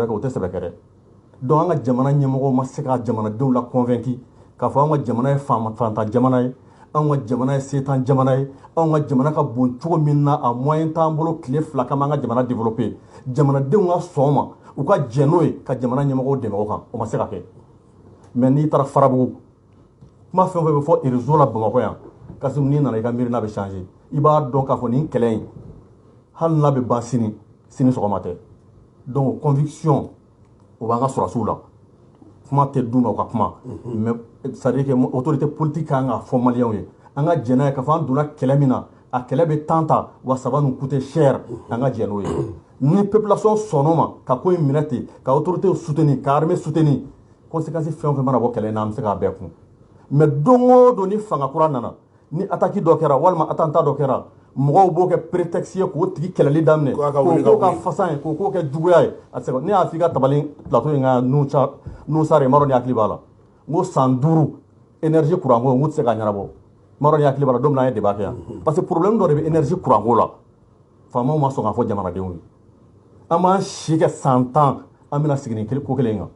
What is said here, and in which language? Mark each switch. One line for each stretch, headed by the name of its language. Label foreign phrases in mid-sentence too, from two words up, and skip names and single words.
Bambara: kɛ o tɛ sɛbɛ kɛ dɛ donc an ka jamana ɲɛmɔgɔw ma se ka jamanadenw la convaincre k'a fɔ an ka jamana ye fantan jamana ye an ka jamana ye setan jamana ye an ka jamana ka bon cogo min na a moyen t'an bolo tile 2 kama an ka jamana développer jamanadenw ka sɔn ma u ka jɛ n'o ye ka jamana ɲɛmɔgɔw dɛmɛ o kan o ma se ka kɛ mais n'i taara Farabugu kuma fɛn o fɛn bɛ fɔ réseau la Bamakɔ yan kasi n'i nana i ka miirina bɛ changer i b'a dɔn k'a fɔ nin kɛlɛ in hali n'a bɛ ban sini sɔgɔma tɛ donc conviction o b'an ka sɔrɔsiw la kuma tɛ d'u ma u ka kuma
French: mais c'est à dire que autorité politique
Bambara: kan ka fɔ maliyɛnw ye an ka jɛn n'a ye k'a fɔ an donna kɛlɛ min na a kɛlɛ bɛ temps ta wa
French: ça va nous coûter cher
Bambara: an ka jɛn n'o ye ni population sɔnn'o ma ka ko in minɛ ten ka
French: autorité soutenir
Bambara: ka
French: armée soutenir conséquence
Bambara: fɛn o fɛn mana bɔ kɛlɛ in na an bɛ se k'a bɛɛ kun mais don o don ni fanga kura nana ni attaque dɔ kɛra walima attentat dɔ kɛra mɔgɔw b'o kɛ prétexte ye k'o tigi kɛlɛli daminɛ k'o ka fasan ye k'o kɛ juguya ye a tɛ se ka ne y'a f'i ka tabali plateau in kan Nusare Maro ni hakili b'a la n ko san 5
French: énergie courant
Bambara: ko n ko tɛ se ka ɲɛnabɔ Maro ni hakili b'a la don min na an ye débat kɛ yan parce que problème dɔ de bɛ
French: énergie courant
Bambara: ko la faamaw ma sɔn k'a fɔ jamanadenw ye an b'an si kɛ san 10 an bɛna sigi nin ko kelen kan